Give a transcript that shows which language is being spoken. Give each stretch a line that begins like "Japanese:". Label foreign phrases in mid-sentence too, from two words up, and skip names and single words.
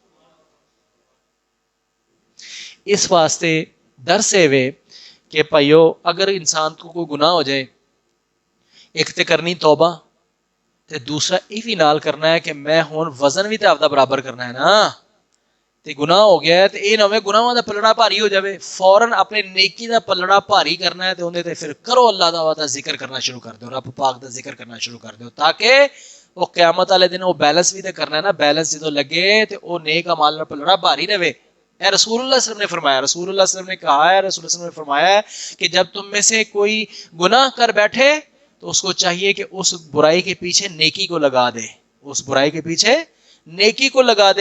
Punjabi: اس واسطے ڈر سے ہوئے کہ بھائیو اگر انسان کو کوئی گناہ ہو جائے، ایک تے کرنی توبہ تے دوسرا یہ بھی نال کرنا ہے کہ میں ہون وزن بھی تے آپ دا برابر کرنا ہے نا. تے گناہ ہو گیا ہے تے یہ نہ ہوئے گناہاں دا پلڑا بھاری ہو جائے، فوراً اپنے نیکی دا پلڑا بھاری کرنا ہے تے اندے تے پھر کرو اللہ دا ذکر کرنا شروع کر دو، رب پاک دا ذکر کرنا شروع کر دو، تاکہ وہ قیامت والے دن وہ بیلنس بھی تے کرنا ہے نا. بیلنس جدو لگے تے وہ نیک اعمال دا پلڑا بھاری رہے.
Urdu: اے رسول اللہ
Arabic: صلی اللہ علیہ وسلم
Urdu: نے فرمایا، رسول اللہ
Arabic: صلی اللہ علیہ وسلم
Urdu: نے کہا ہے، رسول اللہ
Arabic: صلی اللہ علیہ وسلم
Urdu: نے فرمایا ہے کہ جب تم میں سے کوئی گناہ کر بیٹھے تو اس کو چاہیے کہ اس برائی کے پیچھے نیکی کو لگا دے، اس برائی کے پیچھے نیکی کو لگا دے.